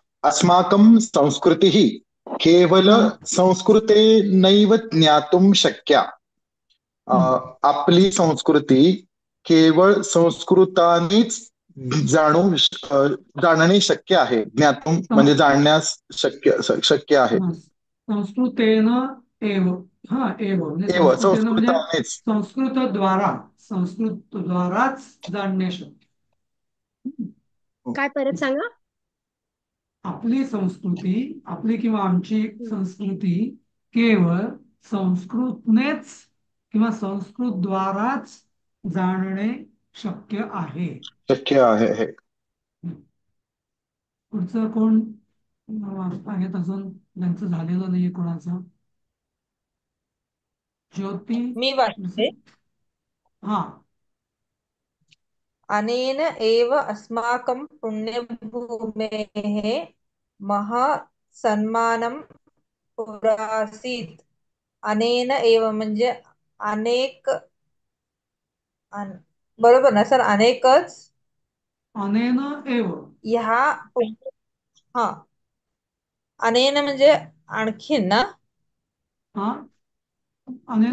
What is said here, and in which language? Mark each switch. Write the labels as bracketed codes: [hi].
[sa] अस्माकं संस्कृतिः केवल [mr] हा, [sa] संस्कृतेनैव ज्ञातुं शक्या. [mr] आपली संस्कृती केवळ संस्कृतानेच जाणणे शक्य आहे. ज्ञातुं म्हणजे जाणण्यास शक्य आहे. [sa] संस्कृतेन एव. [mr] हा, एव म्हणजे [sa] एव [mr] संस्कृतेन म्हणजे संस्कृतानेच. संस्कृतद्वाराच जाणणे शक्य. काय परत सांगा? आपली संस्कृती, आपली किंवा आमची संस्कृती केवळ संस्कृतनेच किंवा संस्कृतद्वाराच जाणणे शक्य आहे. शक्य आहे हे. पुढचं कोण आहेत अजून ज्यांचं झालेलं नाहीये कोणाचं? ज्योती. मी वाचते. हा. [sa] अनेन एव अस्माकं पुण्यभूमेः महासन्मानं पुरासीत्. अनेन एव [mr] म्हणजे अनेक, बरोबर ना सर? अनेकच. [sa] अनेन एव. [mr] ह्या हा, अनेन म्हणजे आणखीन ना. हा, अनेन